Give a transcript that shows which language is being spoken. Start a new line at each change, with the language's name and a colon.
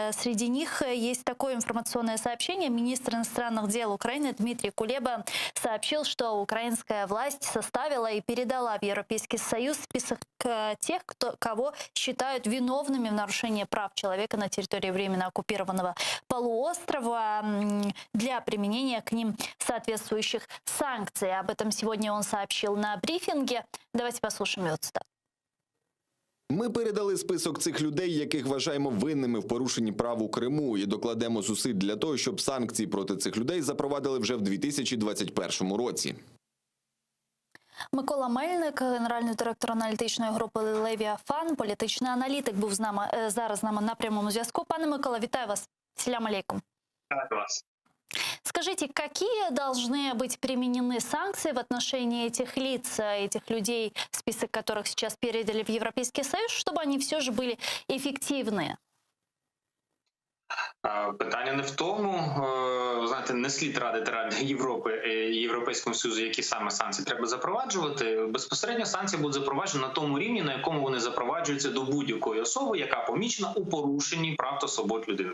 Russian: Среди них есть такое информационное сообщение. Министр иностранных дел Украины Дмитрий Кулеба сообщил, что украинская власть составила и передала в Европейский Союз список тех, кого считают виновными в нарушении прав человека на территории временно оккупированного полуострова для применения к ним соответствующих санкций. Об этом сегодня он сообщил на брифинге. Давайте послушаем его цитату.
Ukrainian: Ми передали список цих людей, яких вважаємо винними в порушенні прав у Криму, і докладемо зусиль для того, щоб санкції проти цих людей запровадили вже в 2021 році. Микола Мельник, генеральний директор аналітичної групи «Левіафан», політичний аналітик, був зараз з нами на прямому зв'язку. Пане Микола, вітаю вас. Селям алейкум. Вітаю вас.
Russian: Скажите, какие должны быть применены санкции в отношении этих лиц, этих людей, список которых сейчас передали в Европейский Союз, чтобы они все же были эффективны?
Ukrainian: Питання не в тому, знаєте, не слід радити Раді Європи і Європейському Союзу, які саме санкції треба запроваджувати. Безпосередньо санкції будуть запроваджені на тому рівні, на якому вони запроваджуються до будь-якої особи, яка помічена у порушенні прав та свобод людини.